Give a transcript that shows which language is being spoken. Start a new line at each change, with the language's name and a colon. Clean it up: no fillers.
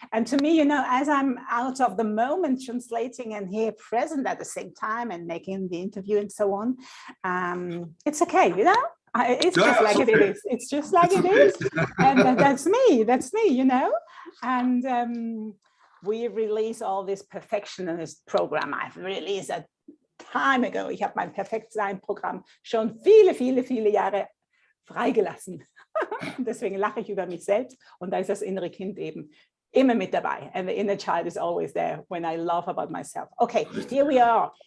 English: And to me, as I'm out of the moment translating and here present at the same time and making the interview and so on, it's okay, it's just like it is. It's just like it is. And that's me, And we release all this perfectionist program. I've released a time ago.
German: Ich habe mein Perfektsein-Programm schon viele Jahre freigelassen. Deswegen lache ich über mich selbst und da ist das innere Kind eben immer mit dabei.
English: And the inner child is always there when I laugh about myself. Okay, here we are.